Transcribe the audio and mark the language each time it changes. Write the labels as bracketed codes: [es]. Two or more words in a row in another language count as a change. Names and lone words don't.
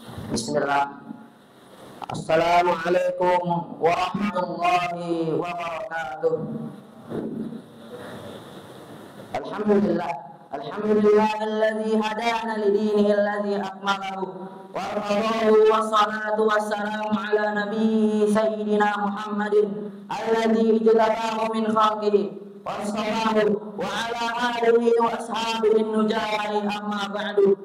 [ar] Bismillah. السلام عليكم ورحمة الله وبركاته. Alhamdulillah. الحمد لله الذي هدانا لدينه الذي أكمله ورضيه والصلاة والسلام على النبي سيدنا محمد الذي اجتباه من خلقه واصطفاه وعلى آله وأصحابه نجاري أما بعد.